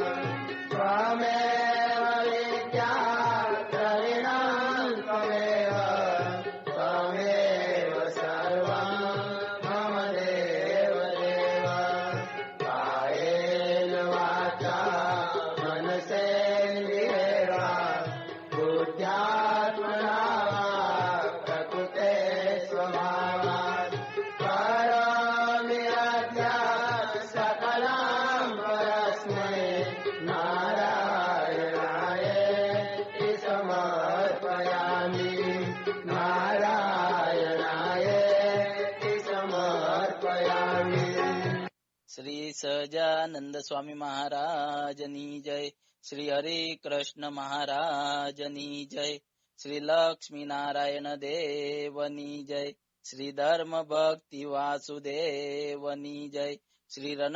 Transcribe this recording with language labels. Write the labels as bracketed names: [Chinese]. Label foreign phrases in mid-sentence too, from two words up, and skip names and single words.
[Sanskrit] ત્વમેવ વિદ્યા દ્રવિણં ત્વમેવ ત્વમેવ સર્વં મમ દેવ દેવ કાયેન વાચા मनसेन्द्रियेर्वा बुद्ध्यात्मना वा प्रकृते स्वभावात् करोमि यद्यत् सकलं परस्मै नारायणायेति समर्पयामि नारायणायेति समर्पयामि। [Gujarati] શ્રી સહજાનંદ સ્વામી મહારાજની જય, શ્રી હરિ કૃષ્ણ મહારાજની જય, શ્રી લક્ષ્મી નારાયણ દેવની જય, શ્રી ધર્મ ભક્તિ વાસુદેવની જય, શ્રી